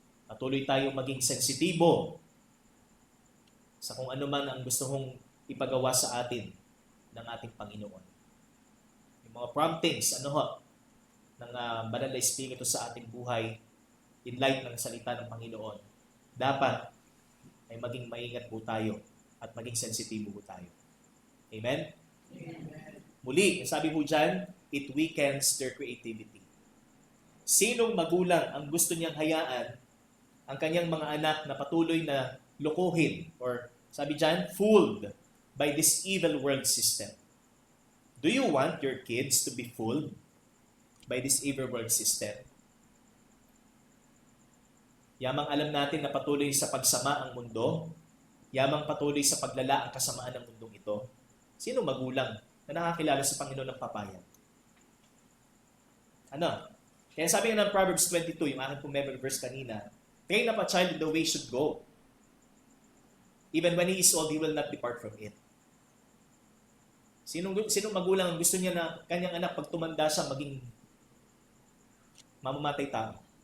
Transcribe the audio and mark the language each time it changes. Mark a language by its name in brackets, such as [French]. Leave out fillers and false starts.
[Filipino] Patuloy tayong maging sensitibo sa kung ano man ang gusto mong ipagawa sa atin ng ating Panginoon. Yung mga promptings, ng banal na Espiritu sa ating buhay, in light ng salita ng Panginoon, dapat ay maging maingat po tayo at maging sensitibo po tayo. Amen? Amen. Muli, sabi po dyan, [English] it weakens their creativity. [Filipino] Sinong magulang ang gusto niyang hayaan ang kanyang mga anak na patuloy na lokohin or sabi dyan, [English] fooled by this evil world system? Do you want your kids to be fooled by this evil world system? [Filipino] Yamang alam natin na patuloy sa pagsama ang mundo, yamang patuloy sa paglala ang kasamaan ng mundong ito. Sino magulang na nakakilala sa Panginoon ng papayag? Ano? Kaya sabi nga ng Proverbs 22, yung aking memory verse kanina, [English] train up a child in the way should go. Even when he is old, he will not depart from it. [Filipino] Sinong magulang ang gusto niya na kanyang anak pag tumanda siya maging mamamatay tao?